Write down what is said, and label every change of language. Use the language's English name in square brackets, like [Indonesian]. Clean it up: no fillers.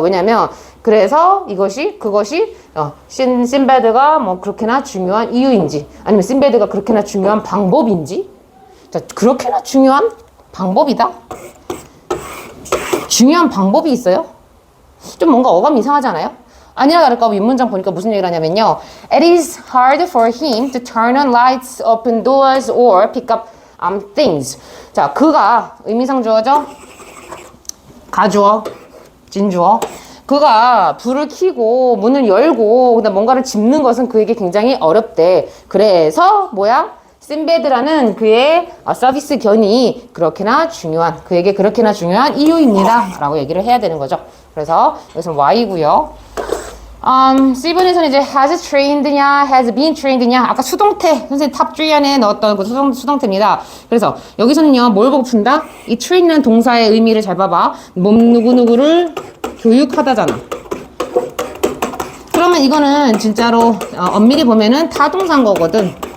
[Korean] 왜냐면 그래서 그것이 신베드가 뭐 그렇게나 중요한 이유인지 아니면 신베드가 그렇게나 중요한 방법인지 자 그렇게나 중요한 방법이다? 중요한 방법이 있어요? 좀 뭔가 어감이 이상하지 않아요? 아니나 다를까 윗문장 보니까 무슨 얘기를 하냐면요. [English] It is hard for him to turn on lights, open doors or pick up things. [Korean] 자, 그가 의미상 주어죠? 가주어, 진주어. 그가 불을 켜고 문을 열고 그다음 뭔가를 짚는 것은 그에게 굉장히 어렵대. 그래서 뭐야? 신베드라는 그의 서비스 견이 그에게 그렇게나 중요한 이유입니다. 라고 얘기를 해야 되는 거죠. 그래서 여기서는 Y고요. C번에서는 이제 [English] has trained [Korean] 냐, [English] has been trained [Korean] 냐. 아까 수동태, 선생님 탑 3 안에 넣었던 그 수동태입니다. 그래서 여기서는요, 뭘 보고 푼다? 이 train이라는 동사의 의미를 잘 봐봐. 누구누구를 교육하다잖아. 그러면 이거는 진짜로 엄밀히 보면은 타동사인 거거든.